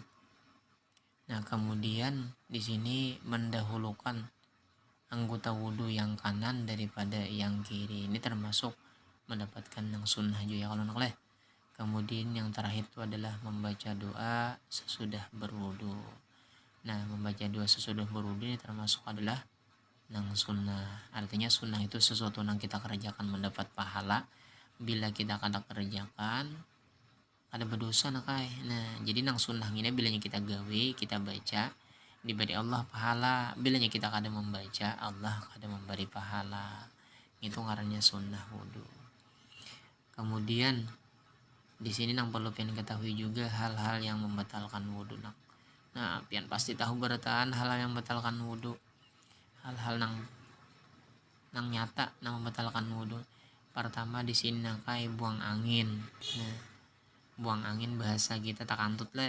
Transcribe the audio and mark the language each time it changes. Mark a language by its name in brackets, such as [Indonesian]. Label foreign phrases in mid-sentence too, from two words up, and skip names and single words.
[Indonesian] Nah, kemudian di sini mendahulukan anggota wudhu yang kanan daripada yang kiri, ini termasuk mendapatkan yang sunnah juga kalau nak. Kemudian yang terakhir itu adalah membaca doa sesudah berwudhu. Nah, membaca doa sesudah berwudhu ini termasuk adalah nang sunnah. Artinya sunnah itu sesuatu yang kita kerjakan mendapat pahala. [Banjar] Bila kita kada kerjakan ada berdosa nakai. Nah, jadi nang sunnah ini bilanya kita gawe, kita baca, diberi Allah pahala. Bilanya kita kada membaca, Allah kada memberi pahala. [Indonesian] Itu ngarannya sunnah wudhu. Kemudian di sini nang perlu pian ketahui juga hal-hal yang membatalkan wudhu. [Banjar] Nah, pian pasti tahu beratan hal-hal yang membatalkan wudhu. [Indonesian] Hal-hal nang nyata nang membatalkan wudhu. [Banjar] Pertama di sini nakai buang angin. Nah, buang angin bahasa kita tak antut lah.